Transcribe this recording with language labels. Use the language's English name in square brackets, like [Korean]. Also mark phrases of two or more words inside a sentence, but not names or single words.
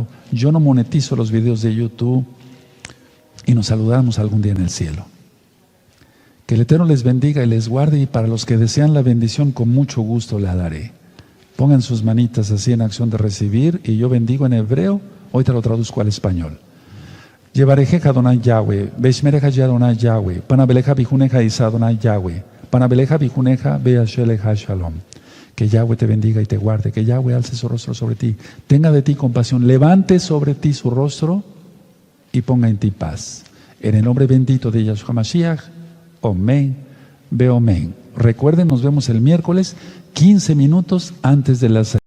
[Spanish] Yo no monetizo los videos de YouTube, y nos saludamos algún día en el cielo. Que el Eterno les bendiga y les guarde, y para los que desean la bendición, con mucho gusto la daré. Pongan sus manitas así en acción de recibir, y yo bendigo en hebreo, hoy te lo traduzco al español. [Hebrew] יברכך אדני יהוה, וישמרך אדני יהוה, פניו אליך ויחנך ישא אדני יהוה, פניו אליך וישם לך שלום. [Spanish] Que Yahweh te bendiga y te guarde, que Yahweh alce su rostro sobre ti, tenga de ti compasión, levante sobre ti su rostro y ponga en ti paz. En el nombre bendito de Yahshua Mashiach, [Hebrew] אמן, ואמן. [Spanish] Recuerden, nos vemos el miércoles, 15 minutos antes de las